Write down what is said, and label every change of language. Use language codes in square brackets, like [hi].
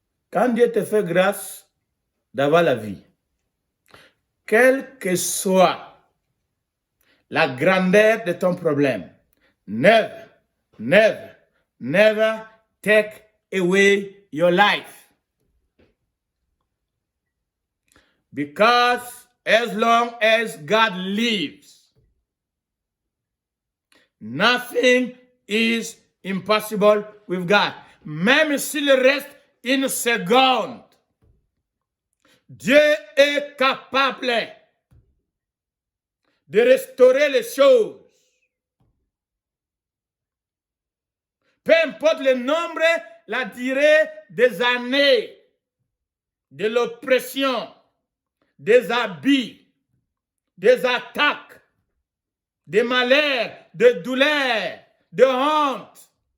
[fr] Quand Dieu te fait grâce d'avoir la vie, quelle que soit la grandeur de ton problème, [en] never, never, never take away your life. Because as long as God lives, nothing is impossible with God. [fr] Même s'il reste une seconde, Dieu est capable de restaurer les choses. Peu importe le nombre, la durée des années, de l'oppression, des abus, des attaques, des malheurs, de douleurs, de honte.